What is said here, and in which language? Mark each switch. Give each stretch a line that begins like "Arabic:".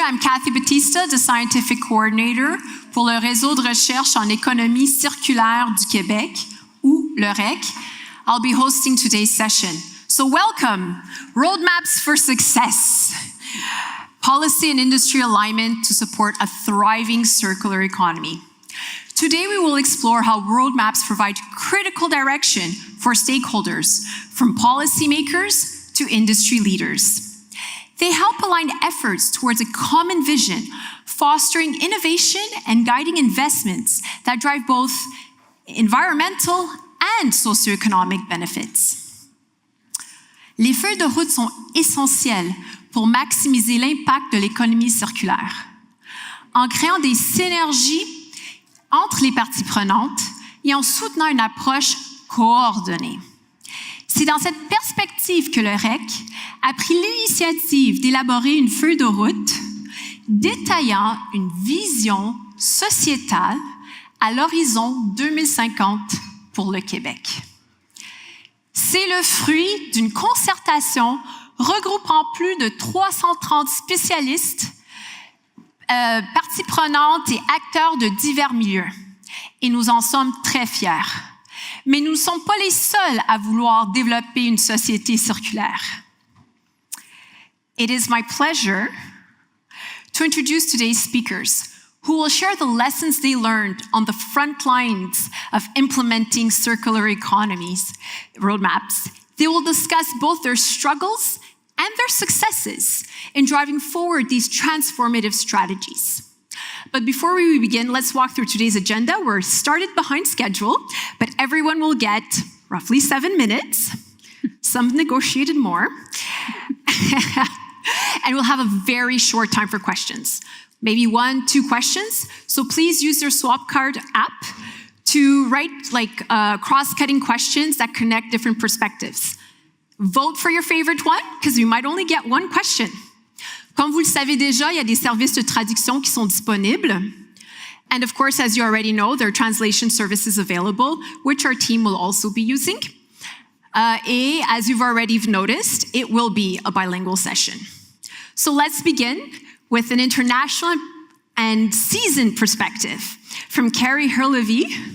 English: I'm Cathy Baptista, the Scientific Coordinator pour le Réseau de recherche en économie circulaire du Québec, ou le RRECQ. I'll be hosting today's session. So welcome, Roadmaps for Success. Policy and industry alignment to support a thriving circular economy. Today we will explore how roadmaps provide critical direction for stakeholders, from policymakers to industry leaders. They help align efforts towards a common vision, fostering innovation and guiding investments that drive both environmental and socio-economic benefits.
French: Les feuilles de route sont essentielles pour maximiser l'impact de l'économie circulaire. En créant des synergies entre les parties prenantes et en soutenant une approche coordonnée. C'est dans cette perspective que le RRECQ a pris l'initiative d'élaborer une feuille de route détaillant une vision sociétale à l'horizon 2050 pour le Québec. C'est le fruit d'une concertation regroupant plus de 330 spécialistes, parties prenantes et acteurs de divers milieux. Et nous en sommes très fiers. Mais nous ne sommes pas les seuls à vouloir développer une société circulaire.
English: It is my pleasure to introduce today's speakers, who will share the lessons they learned on the front lines of implementing circular economies roadmaps. They will discuss both their struggles and their successes in driving forward these transformative strategies. But before we begin, let's walk through today's agenda. We're started behind schedule, but everyone will get roughly 7 minutes. Some negotiated more. And we'll have a very short time for questions. Maybe 1-2 questions. So please use your swap card app to write cross-cutting questions that connect different perspectives. Vote for your favorite one, because you might only get one question.
French: Comme vous le savez déjà, il y a des services de traduction qui sont disponibles.
English: And of course, as you already know, there are translation services available, which our team will also be using. Et as you've already noticed, it will be a bilingual session. So let's begin with an international and seasoned perspective from Kari Herlevi.